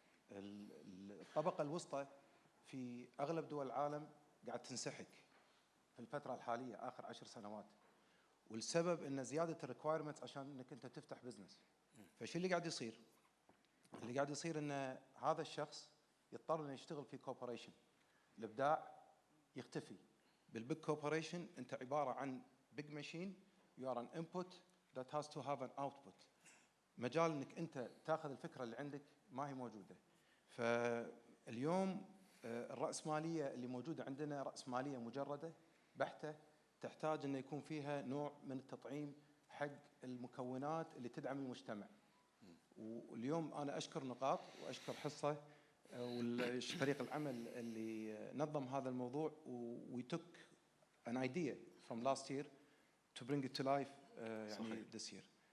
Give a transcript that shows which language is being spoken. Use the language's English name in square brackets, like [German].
[Arabic] الطبقة الوسطى في أغلب دول العالم قاعد تنسحق في الفترة الحالية آخر 10 سنوات، والسبب إن زيادة الريكوايرمنت عشان إنك أنت تفتح بزنس. فشو اللي قاعد يصير؟ اللي قاعد يصير إن هذا الشخص يضطر إنه يشتغل في كوبريشن، الإبداع يختفي. بالبيج كوبريشن أنت عبارة عن بيج ماشين، [English] you are an input that has to have an output. [Arabic] مجال إنك أنت تأخذ الفكرة اللي عندك ما هي موجودة. فاليوم الرأسمالية اللي موجودة عندنا رأسمالية مجردة بحتة، تحتاج أن يكون فيها نوع من التطعيم حق المكونات اللي تدعم المجتمع. واليوم أنا أشكر نقاط وأشكر حصة والفريق العمل اللي نظم هذا الموضوع [English] we took an idea from last year to bring it to life [Arabic] يعني [English] this year.